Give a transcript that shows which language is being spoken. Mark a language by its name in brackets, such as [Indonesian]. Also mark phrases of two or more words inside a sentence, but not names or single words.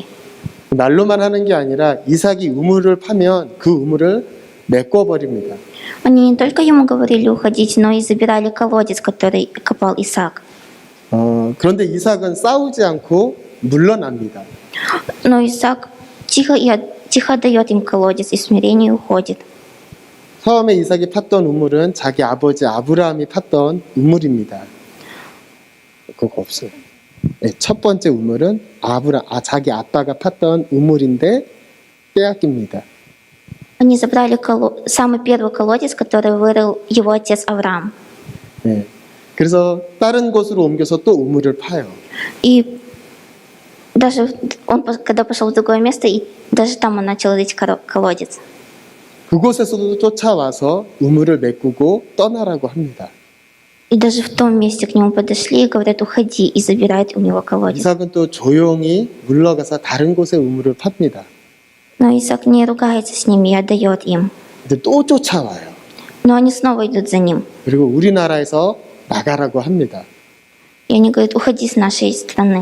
[Korean] 말로만 하는 게 아니라 이삭이 우물을 파면 그 우물을 메꿔버립니다. [Russian] Они не только ему говорили уходить, но и забирали колодец, который копал Исаак. [Korean] 그런데 이삭은 싸우지 않고 물러납니다. [Russian] Но Исаак тихо дает им колодец и в смирении уходит. [Korean] 처음에 이삭이 팠던 우물은 자기 아버지 아브라함이 팠던 우물입니다. 그거 없어요. 네, 첫 번째 우물은 자기 아빠가 팠던 우물인데 빼앗깁니다. [Russian] Они забрали самый первый колодец, который вырыл его отец Авраам. [Korean] 네, 그래서 다른 곳으로 옮겨서 또 우물을 파요. [Russian] И даже он, когда пошел в другое место, и даже там он начал рыть колодец. [Korean] 그곳에서도 쫓아와서 우물을 메꾸고 떠나라고 합니다. [Russian] И даже в том месте к нему подошли и говорят, уходи, и забирают у него колодец. [Korean] 이삭은 또 조용히 물러가서 다른 곳에 우물을 팝니다. [Russian] Но Исаак не ругается с ними и отдает им. [Korean] 근데 또 쫓아와요. [Russian] Но они снова идут за ним. [Korean] 그리고 우리나라에서 나가라고 합니다. [Russian] И они говорят, уходи с нашей страны.